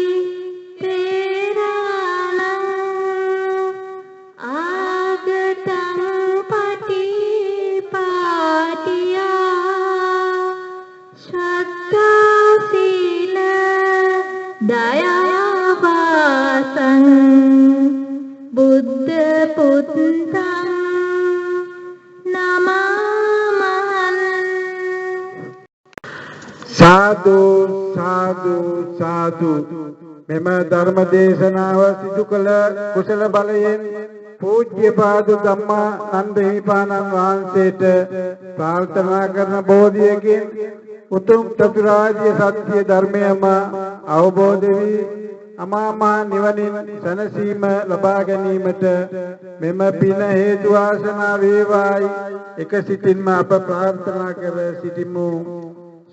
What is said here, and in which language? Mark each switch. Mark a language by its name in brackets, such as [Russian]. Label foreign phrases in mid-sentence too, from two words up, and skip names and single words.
[Pali] තේරාණං ආගතං පටිපාටියා සත්තා සීල දයාවාසං බුද්ධ පුත්තං නමාමහං [Sinhala] සාදු සාදු සාදු මෙම ධර්ම දේශනාව සිදු කළ කුසල බලයෙන් පූජ්‍යපාද ධම්මානන්ද හිමිපාණන් වහන්සේට ප්‍රාර්ථනා කරන බෝධියකින් උතුම් චතුරාර්ය සත්‍ය ධර්මයම අවබෝධ වී අමා මහ නිවනින් සැනසීම ලබා ගැනීමට මෙම පින හේතු වාසනා වේවායි එක සිතින්ම අප ප්‍රාර්ථනා කර සිටිමු.